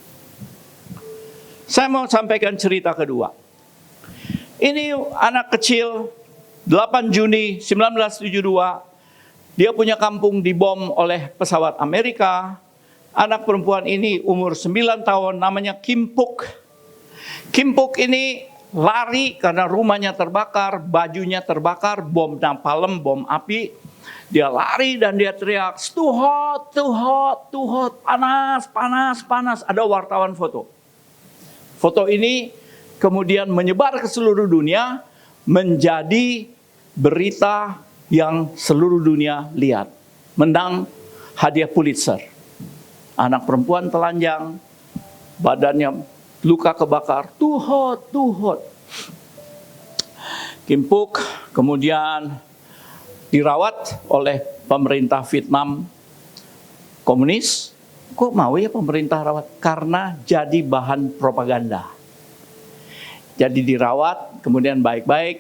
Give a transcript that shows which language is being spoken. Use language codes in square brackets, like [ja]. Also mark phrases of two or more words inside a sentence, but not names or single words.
[id] Saya mau sampaikan cerita kedua. Ini anak kecil, 8 Juni 1972, dia punya kampung dibom oleh pesawat Amerika. Anak perempuan ini umur 9 tahun, namanya Kim Puk. Kim Puk ini lari karena rumahnya terbakar, bajunya terbakar, bom napalm, bom api. Dia lari dan dia teriak, [en] too hot, too hot, too hot, [id] panas, panas, panas. Ada wartawan foto. Foto ini kemudian menyebar ke seluruh dunia, menjadi berita yang seluruh dunia lihat. Menang hadiah Pulitzer. Anak perempuan telanjang, badannya luka kebakar, [en] too hot, too hot. [id] Kim Puk kemudian dirawat oleh pemerintah Vietnam komunis. Kok mau ya pemerintah rawat? Karena jadi bahan propaganda. Jadi dirawat, kemudian baik-baik.